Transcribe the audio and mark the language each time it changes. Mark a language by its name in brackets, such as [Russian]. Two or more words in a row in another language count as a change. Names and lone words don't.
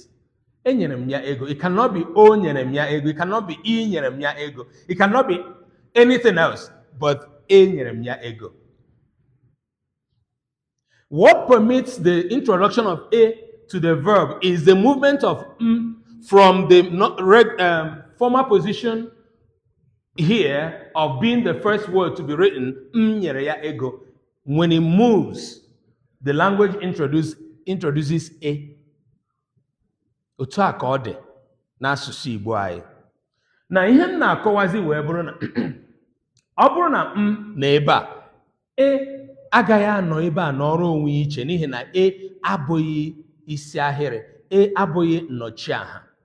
[English] It cannot be [Igbo] O nyere m ya ego. [English] It cannot be [Igbo] I nyere m ya ego. [English] It cannot be anything else but [Igbo] A nyere m ya ego. [English] What permits the introduction of A to the verb is the movement of M from the former position here of being the first word to be written, [Igbo] nyere ya ego. [English] When it moves, the language introduces A. [Igbo] Otu a ka ọ dị n'asụsụ Igbo anyị. Na ihe m na-akọwazi wee bụrụ na ọ bụrụ na m na ebe a, agaghị anọ ebe a n'ọrụ onwe iche n'ihi na abụghị isi ahịrị, abụghị nnọchiaha.